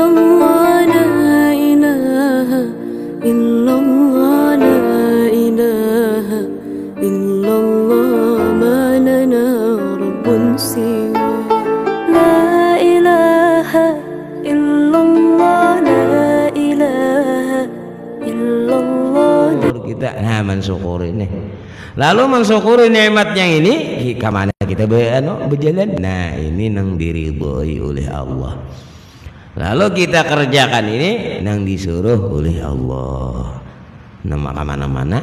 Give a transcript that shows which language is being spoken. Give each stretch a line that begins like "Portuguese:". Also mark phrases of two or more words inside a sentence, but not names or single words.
Arabic: الله لا إله إلا الله لا إله إلا الله ما لنا رب سوى لا إله إلا الله لا إله إلا الله.
Banjar: Kita mensyukuri nih. Lalu mensyukuri nikmat yang ini kemana kita berjalan? Nah ini nang diridhoi oleh Allah. Lalu kita kerjakan ini nang disuruh oleh Allah. Nama kemana-mana.